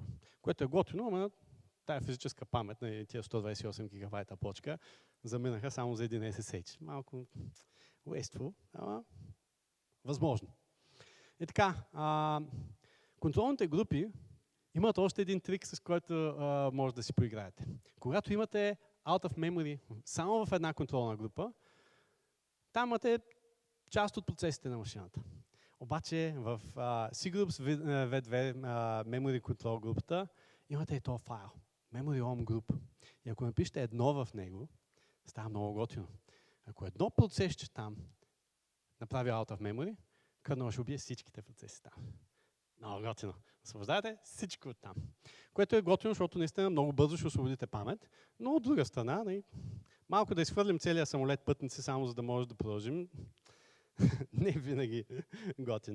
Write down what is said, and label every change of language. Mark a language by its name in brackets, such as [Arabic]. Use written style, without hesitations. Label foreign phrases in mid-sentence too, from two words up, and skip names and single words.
[Bulgarian] Което е готино, но тая физическа памет на тия 128 гигабайта почка заминаха само за един SSH. Малко wasteful, ама възможно. И така, контролните групи имат още един трик, с който може да си поиграете. Когато имате [English] out of memory [Bulgarian] само в една контролна група, там имате част от процесите на машината. Обаче в C-Groups V2 [English] Memory Control [Bulgarian] групата имате и този файл. Memory OM Group. И ако напишете едно в него, става много готино. Ако едно процесче там направи [English] out of memory, [Bulgarian] кърнъл ще убие всичките процеси там. Много готино. Освобождавате всичко от там. Което е готино, защото наистина много бързо ще освободите памет, но от друга страна, малко да изхвърлим целия самолет пътници, само за да може да продължим, не винаги готино.